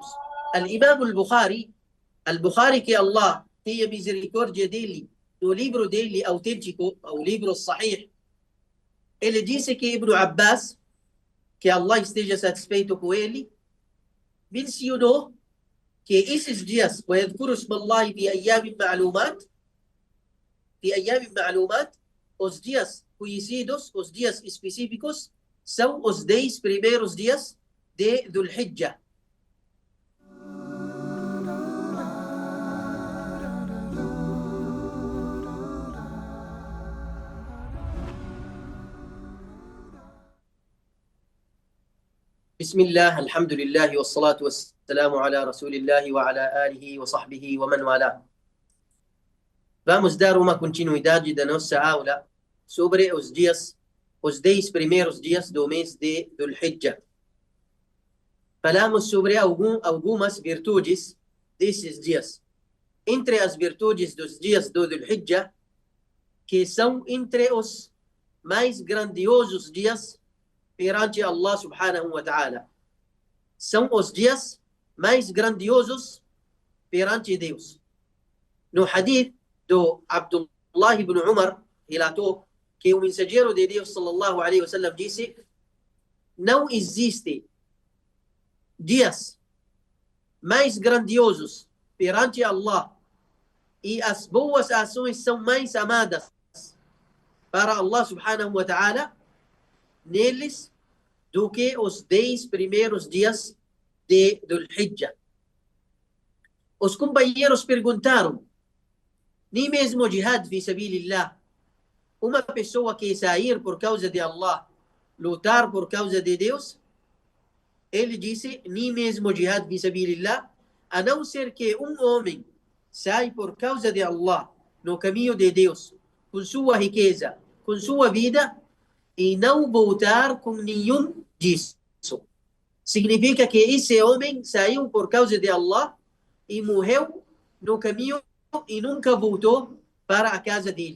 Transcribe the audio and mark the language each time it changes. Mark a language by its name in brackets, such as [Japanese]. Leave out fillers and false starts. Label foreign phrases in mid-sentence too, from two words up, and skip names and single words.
[Portuguese] Al-Imam Al-Bukhari, que Allah tenha misericórdia dele, no livro dele autêntico, o livro Sahih, ele disse que Ibn Abbas, que Allah esteja satisfeito com ele, mencionou que esses dias, [Arabic] وَيَذْكُرُ اسْمَ اللَّهِ فِي أَيَّامٍ مَعْلُومَاتٍ, [Portuguese] os dias conhecidos, os dias específicos, são os 10 primeiros dias de Dhul-Hijjah. [Arabic] بسم الله الحمد لله والصلاة والسلام على رسول الله وعلى آله وصحبه ومن والاه. [Portuguese] Vamos dar uma continuidade da nossa aula sobre os 10 primeiros dias do mês de Dhul-Hijjah. Falamos sobre algumas virtudes desses dias. Entre as virtudes dos dias do Dhul-Hijjah, que são entre os mais grandiosos dias perante Allah [Arabic] سبحانه وتعالى. [Portuguese] São os dias mais grandiosos perante Deus. No hadith do Abdullah ibn Umar, relatou que o mensageiro de Deus [Arabic] صلى الله عليه وسلم [Portuguese] disse: não existe dias mais grandiosos perante Allah e as boas ações são mais amadas para Allah [Arabic] سبحانه وتعالى [Portuguese] neles do que os 10 primeiros dias de Dhul-Hijjah. Os companheiros perguntaram: nem mesmo [Arabic] جهاد في سبيل الله, [Portuguese] uma pessoa que sair por causa de Allah, lutar por causa de Deus? Ele disse: nem mesmo [Arabic] جهاد في سبيل الله, [Portuguese] a não ser que um homem sai por causa de Allah, no caminho de Deus, com sua riqueza, com sua vida, e não voltar com nenhum disso. Significa que esse homem saiu por causa de Allah e morreu no caminho e nunca voltou para a casa dele.